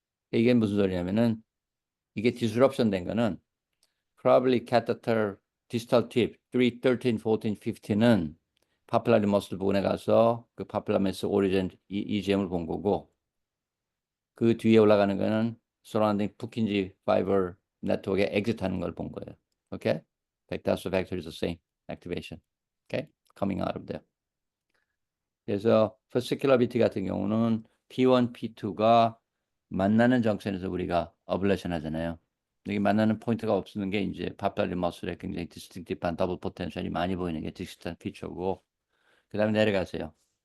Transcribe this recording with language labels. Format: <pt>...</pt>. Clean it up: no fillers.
<ko>이게 무슨 소리냐면은 이게 디스럽션 된 거는</ko> <en>probably catheter distal tip</en> <ko>3, 13, 14, 15는 파필라리 머슬 부분에 가서 그 파필라메스 오리진 EGM을 본 거고 그 뒤에 올라가는 거는</ko> <en>surrounding Purkinje fiber</en> <ko>네트워크에 exit하는 걸 본 거예요.</ko> <en>오케이? That's the vector is the same activation. Okay? Coming out of there.</en> <ko>그래서 fascicular 같은 경우는 P1, P2가 만나는 정션에서 우리가 어블레이션 하잖아요. 여기 만나는 포인트가 없는 게 이제 파필라리 머슬에 굉장히 디스팅티브한 더블 포텐셜이 많이 보이는 게 디스팅티브한 피처고 그 다음에 내려가세요.</ko>